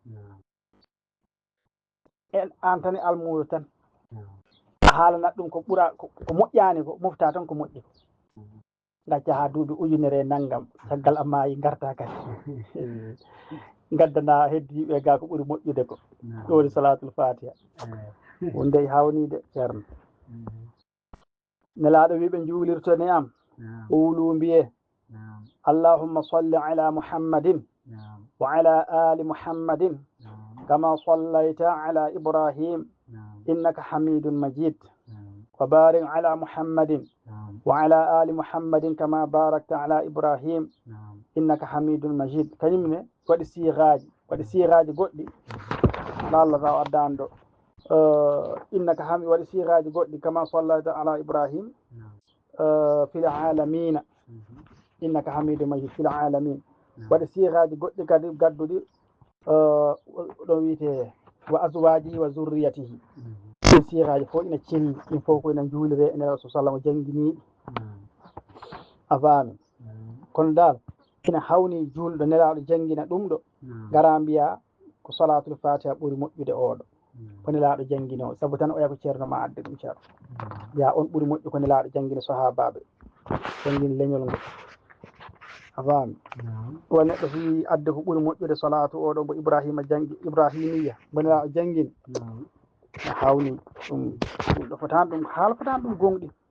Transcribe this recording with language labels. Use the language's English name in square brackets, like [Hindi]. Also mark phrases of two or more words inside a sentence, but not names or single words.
[Fula] en an tan e almuɗo tan a haalanat ɗum ko ɓura ko moƴƴani ko mofta tan ko moƴƴi ko gacca ha duuɓi ujunere naggam caggal amma yi garta kadi gaddana heddiɓe ga ko ɓuri moƴƴude ko ɗo woni salatul fatiha wonde hawnide ceerno nelaɗo wiɓe juulirto ni am o wulu mbiye [Arabic] اللهم صل على محمد وعلى آل محمد كما صليت على إبراهيم إنك حميد مجيد وبارك على محمد وعلى آل محمد كما باركت على إبراهيم إنك حميد مجيد kañumne [Fula] waɗi siiraji goɗɗi Allah taw addani ɗo innaka waɗi siiraji goɗɗi [Arabic] كما صليت على إبراهيم في العالمين إنك حميد مجيد في العالمين [Fula] waɗi siiraji goɗɗi kadi gadduɗi ɗo wiyete [Arabic] وأزواجه وذريته [Fula] ɗin siiraji fof ina celli ɗin fof ko ina juulire ene rasul sallam jangguiniɗi a faami kono dal ina hawni julɗo nelaɗo jangguina ɗum ɗo gara mbiya ko salatul fatiha ɓuuri moƴƴude oɗo ko nelaɗo jangguini o saabu tan o yako ceerno ma adde ɗum ceerno ya on ɓuuri moƴƴu ko nelaɗo jangguini sahabaɓe jangguini leñol ngol a faami o neɗɗo so wi adde ko ɓuuri moƴƴude salatu oɗo mbo ibrahima janggi ibrahimiya mbo nelaɗo jangguini a hawni ɗum ɗo fotani ɗum haala fotani ɗum gonɗi